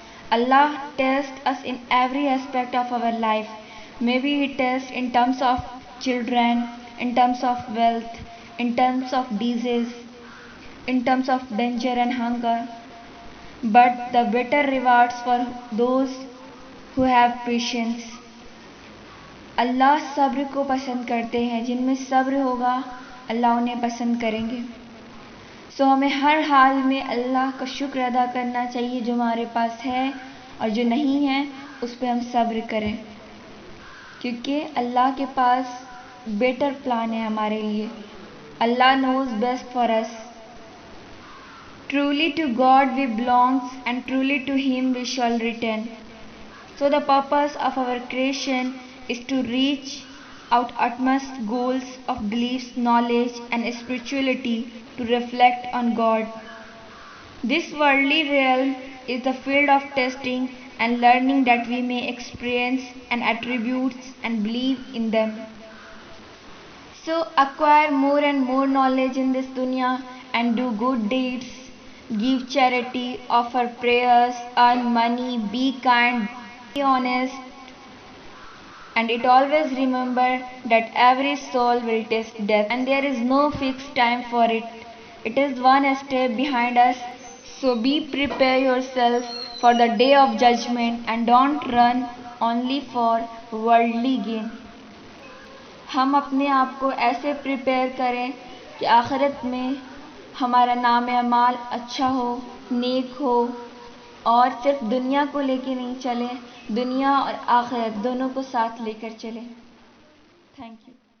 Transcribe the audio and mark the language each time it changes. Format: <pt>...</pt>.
<en>Allah tests us in every aspect of our life. Maybe He tests in terms of children, in terms of wealth, in terms of disease, in terms of danger and hunger, but the better rewards for those who have patience.</en> <hi>अल्लाह सब्र को पसंद करते हैं, जिनमें सब्र होगा अल्लाह उन्हें पसंद करेंगे। सो हमें हर हाल में अल्लाह का शुक्र अदा करना चाहिए जो हमारे पास है, और जो नहीं है उस पर हम सब्र करें, क्योंकि अल्लाह के पास बेटर प्लान है हमारे लिए।</hi> <en>Allah knows best for us. Truly to God we belong, and truly to Him we shall return. So the purpose of our creation is to reach out utmost goals of beliefs, knowledge and spirituality to reflect on God. This worldly realm is the field of testing and learning that we may experience and attributes and believe in them. So acquire more and more knowledge in this dunya and do good deeds, give charity, offer prayers, earn money, be kind, be honest, and it always remember that every soul will taste death and there is no fixed time for it. It is one step behind us. So be prepare yourself for the day of judgment and don't run only for worldly gain.</en> <hi>हम अपने आप को ऐसे prepare करें कि आखिरत में हमारा नाम अमाल अच्छा हो, नेक हो, और सिर्फ दुनिया को लेके नहीं चले, दुनिया और आखिरत दोनों को साथ लेकर चले।</hi> <en>Thank you.</en>